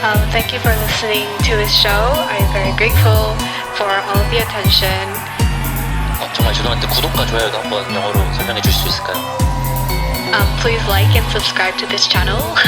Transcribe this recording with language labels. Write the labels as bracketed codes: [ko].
[en] Thank you for listening to this show. I'm very grateful for all the attention. [ko] 정말 죄송한데 구독과 좋아요도 한번 영어로 설명해 주실 수 있을까요? [en] Please like and subscribe to this channel.